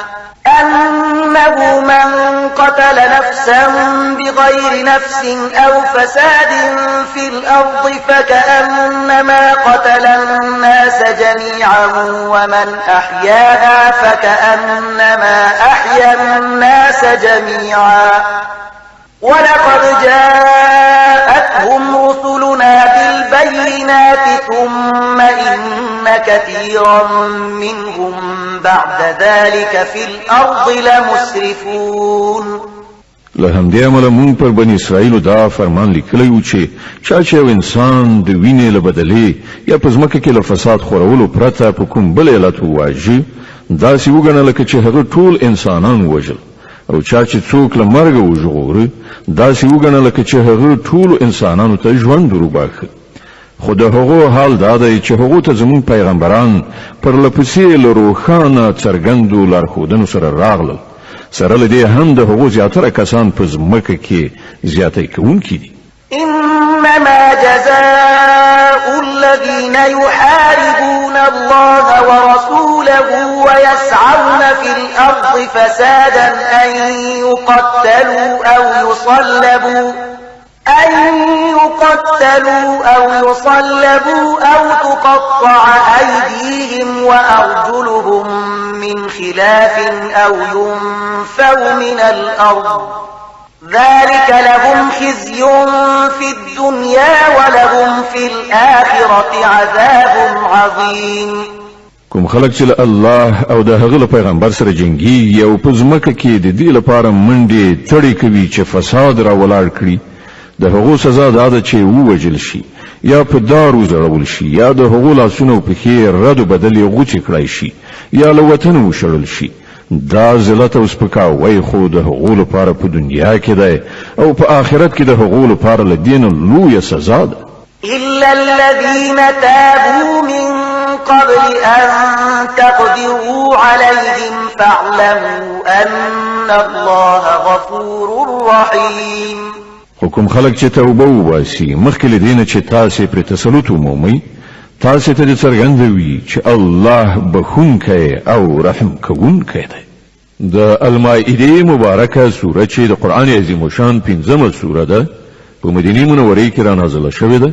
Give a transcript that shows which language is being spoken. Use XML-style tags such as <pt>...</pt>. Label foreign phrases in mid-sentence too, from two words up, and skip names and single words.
<ar>أنه من قتل نفسا بغير نفس أو فساد في الأرض فكأنما قتل الناس جميعا ومن أحياها فكأنما أحيا الناس جميعا ولقد جاءتهم رسلنا بالبينات ثم إن كثيرا منهم بعد ذلك في الأرض لمسرفون.</ar> <ps>له همدې امله مونږ پر بني اسرائیلو دا فرمان لیکلی و چې چا چې یو انسان د وینې له بدلې یا په ځمکه کې له فساد خورولو پرته په کوم بل علت وواژه داسې وګڼه لکه چې هغه ټول انسانان وژل او چا چې څوک له مرګه وژغوره داسې وګڼه لکه چې هغه ټولو انسانانو ته ژوند وروباښه. خو د هغو حال دا دی چې هغو ته زموږ پیغمبران پرلپسې له روښانه څرګندو لارښودنو سره راغلل سره له دې هم د هغو زیاتره کسان په ځمکه کې زیاتی کوونکي دي.</ps> <ar>إنما جزاء الذين يحاربون الله ورسوله ويسعون في الأرض فسادا أن يقتلوا أو يقتلوا أو يصلبوا أو تقطع أيديهم وأرجلهم من خلاف أو ينفوا من الأرض ذلك لهم خزي في الدنيا ولهم في الآخرة عذاب عظيم.</ar> <ps>کوم خلک چې الله او د هغه پیغمبر سره جنگي او په ځمکه کې د دې لپاره منډې تړي کوي چې فساد را ولاړ کړي د هغو سزا دا چې ووجل شي یا په دارو ځړول شي یا د هغو لاسونو په خیر رد بدل غوچ کړای شي یا له وطن وشړل شي. دا ذلت او سپکاوی خو د هغو لپاره په دنیا کې ده او په آخرت کې د هغو لپاره لدین لویه سزا ده.</ps> <ar>إلا الذين تابوا من قبل أن تقدروا عليهم فاعلموا أن الله غفور رحيم.</ar> <ps>حکم خلق چې توبه وباسي مخکې لدینه چې تاسو پر تسلط ومومئ تاسو ته څرګندوي چې الله بخونکی او رحم کوونکی دی. د المائده مبارکه سوره چې د قران عظیم شان 15مه سوره ده په مدینه منوره کې را نازله شوې ده.</ps>